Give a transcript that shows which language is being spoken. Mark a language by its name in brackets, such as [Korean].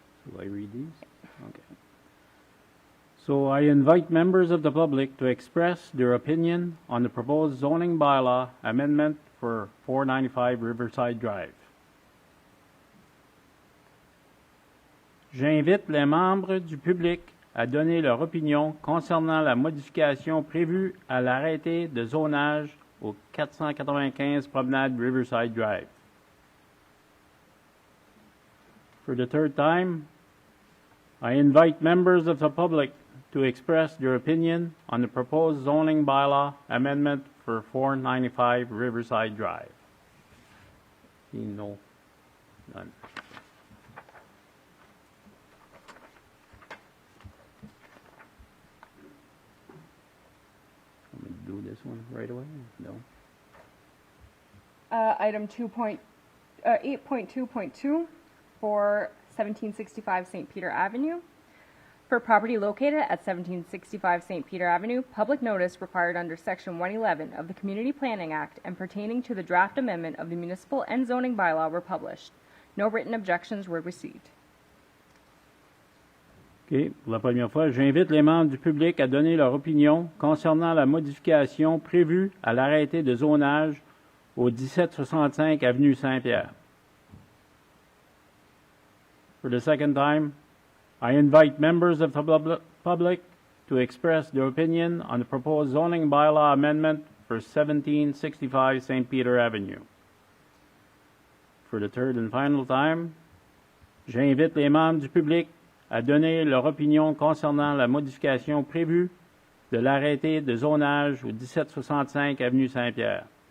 [English] Do I read these? Okay. So I invite members of the public to express their opinion on the proposed zoning bylaw amendment for 495 Riverside Drive. [French] J'invite les membres du public à donner leur opinion concernant la modification prévue à l'arrêté de zonage au 495 Promenade Riverside Drive. [English] For the third time, I invite members of the public to express their opinion on the proposed zoning bylaw amendment for 495 Riverside Drive. No, none. Let me do this one right away? No. Item 8.2.2 for 1765 St. Peter Avenue. For property located at 1765 St. Peter Avenue, public notice required under Section 111 of the Community Planning Act and pertaining to the draft amendment of the municipal and zoning bylaw were published. No written objections were received. OK. [French] Pour la première fois, j'invite les membres du public à donner leur opinion concernant la modification prévue à l'arrêté de zonage au 1765 Avenue Saint-Pierre. [English] For the second time, I invite members of the public to express their opinion on the proposed zoning bylaw amendment for 1765 St. Peter Avenue. For the third and final time, [French] j'invite les membres du public à donner leur opinion concernant la modification prévue de l'arrêté de zonage au 1765 Avenue Saint-Pierre.